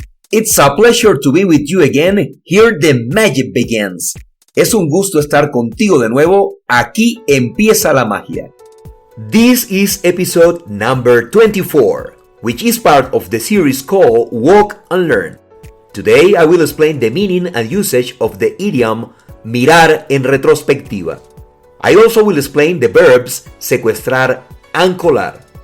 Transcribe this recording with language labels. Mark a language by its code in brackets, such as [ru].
[en] It's a pleasure to be with you again. Here the magic begins. [es] Es un gusto estar contigo de nuevo. Aquí empieza la magia. [en] This is episode number 24, which is part of the series called Walk and Learn. Today I will explain the meaning and usage of the idiom [es] mirar en retrospectiva. [en] I also will explain the verbs secuestrar and colar.